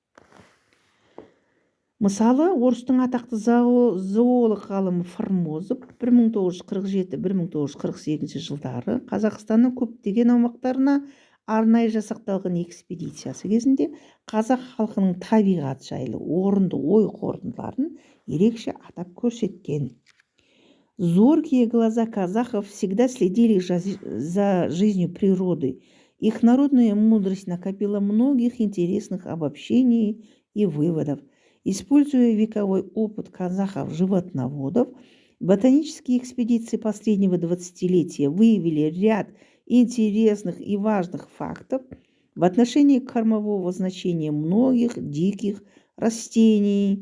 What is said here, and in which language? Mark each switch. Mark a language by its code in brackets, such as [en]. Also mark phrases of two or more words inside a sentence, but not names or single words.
[kk] Мысалы, орыстың атақты зоолог ғалымы Формозов 1947-1948 жылдары Қазақстанның көптеген аумақтарына арнайы жасақталған экспедициясы кезінде қазақ халқының табиғат жайлы орынды ой қорытындыларын ерекше атап көрсеткен. [ru] Зоркие глаза казахов всегда следили за жизнью природы. Их народная мудрость накопила многих интересных обобщений и выводов. Используя вековой опыт казахов-животноводов, ботанические экспедиции последнего 20-летия выявили ряд интересных и важных фактов в отношении кормового значения многих диких растений.